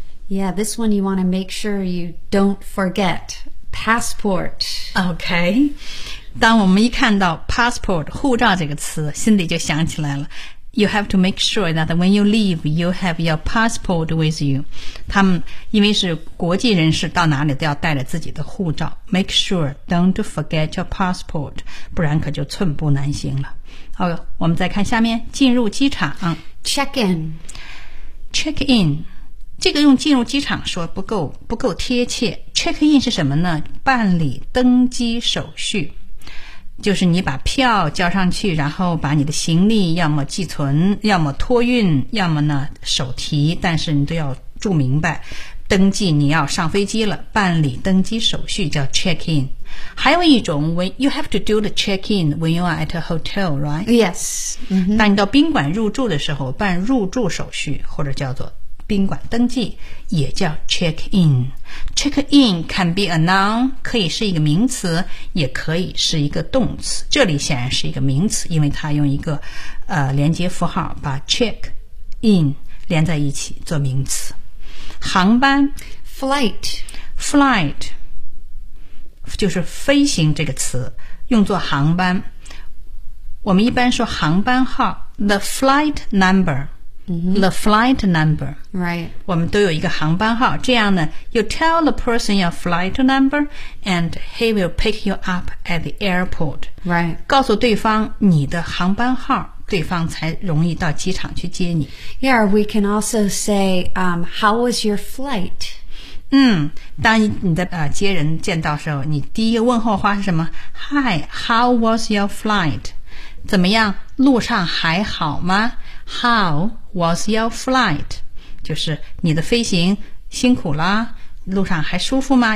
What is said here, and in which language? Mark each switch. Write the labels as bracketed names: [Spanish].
[English] Yeah, this one you want to make sure you don't forget. Passport. [Chinese] Okay. 当我们一看到 passport, 护照这个词心里就想起来了。 [English] You have to make sure that when you leave, you have your passport with you. [Chinese] 他们因为是国际人士，到哪里都要带着自己的护照。 [English] Make sure don't forget your passport， [Chinese] 不然可就寸步难行了。好，我们再看下面，进入机场 [English] ，check in， [Chinese] 这个用进入机场说不够贴切。Check in 是什么呢？办理登机手续。就是你把票交上去，然后把你的行李要么寄存，要么托运，要么呢手提，但是你都要注明白，登记你要上飞机了，办理登机手续叫 check in。 [English] 还有一种 when you have to do the check in when you are at a hotel, right? Yes. [Chinese] 当你到宾馆入住的时候，办入住手续或者叫做宾馆登记也叫 check in。 [English] Check in can be a noun, [Chinese] 可以是一个名词，也可以是一个动词。这里显然是一个名词，因为它用一个连接符号把 check in 连在一起做名词。航班 [English] flight, [Chinese] flight 就是飞行这个词，用作航班。我们一般说航班号 [English] the flight number。 The flight number. Right. [Chinese] 我们都有一个航班号，这样呢 [English] you tell the person your flight number and he will pick you up at the airport. Right. [Chinese] 告诉对方你的航班号，对方才容易到机场去接你。 [English] Yeah, we can also say, how was your flight? [Chinese] 当你的接人见到时候，你第一个问候话是什么？ [English] Hi, how was your flight? [Chinese] 怎么样？路上还好吗？ [English] How was your flight? [Chinese] 就是你的飞行辛苦啦，路上还舒服吗？